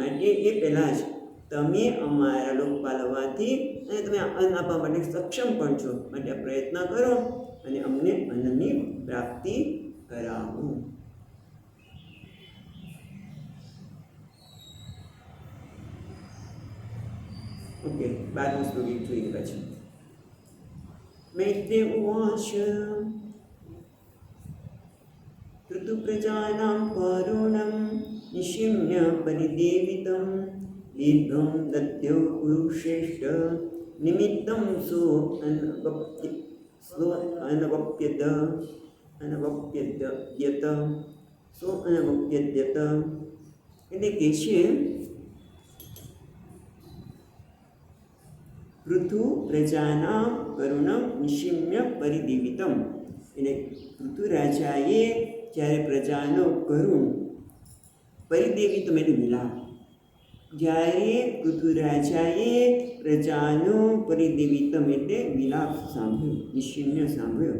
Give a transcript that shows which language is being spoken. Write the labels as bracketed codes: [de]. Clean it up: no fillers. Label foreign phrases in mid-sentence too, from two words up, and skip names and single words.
[gu] માટે એ પહેલાં જ તમે અમારા લોકપાલ હોવાથી અને તમે અન્ન આપવા માટે સક્ષમ પણ છો, માટે આ પ્રયત્ન કરો અને અમને અન્નની પ્રાપ્તિ કરાવો. ઓકે, 12મું શ્લોક જોઈએ પછી. [sa] मैत्रेय उवाच प्रजानां करुणं निशिम्य परिदेवितं दीर्घं दद्यो गुरुश्रेष्ठ निमित्तं [gu] अनवप्यत એટલે કે છે પૃથુ પ્રજાના [sa] करुणम निशिम्य परिदीवितम. [gu] એટલે પૃથુરાજાએ જ્યારે પ્રજાનો કરુણ પરિદેવિતમ એટલે મિલાપ, જ્યારે પૃથુરાજાએ પ્રજાનો પરિદેવિતમ એટલે મિલાપ સાંભળ્યો, નિશિમ્ય સાંભળ્યો,